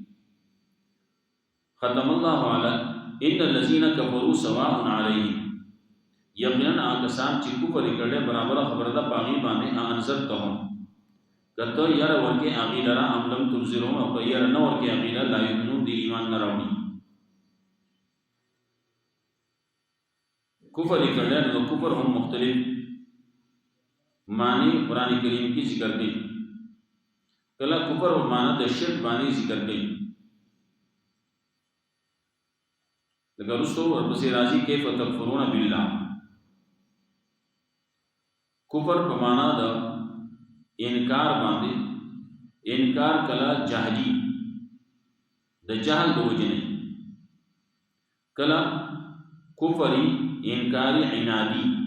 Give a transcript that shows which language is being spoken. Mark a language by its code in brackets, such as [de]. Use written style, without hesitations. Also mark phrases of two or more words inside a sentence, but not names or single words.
[ar] ختم الله علی ان الذین کفروا سواء علیهم، [ps] یقینا هغه کسان چې کفر یې کړی برابره خبره ده په هغې باندې انذرتهم، که ته یاره ورکې هغې لره [ar] ام لم تنذرهم، [ps] او که یاره نه ورکې هغې لره [ar] لا یؤمنون، [ps] دی ایمان نه راوړي. کفر یې کړی نو کفر هم مختلف معنی قرآن کریم کی ذکر کئی. کله کفر و معنی د شرک باندې ذکر کئی، لکه رسو ورپسې راځي [ar] کیف تکفرون بالله. [ps] کفر په معنی د انکار باندې، انکار کله جهلی د جهل د وجې نه، کله کفری انکاری عنادی،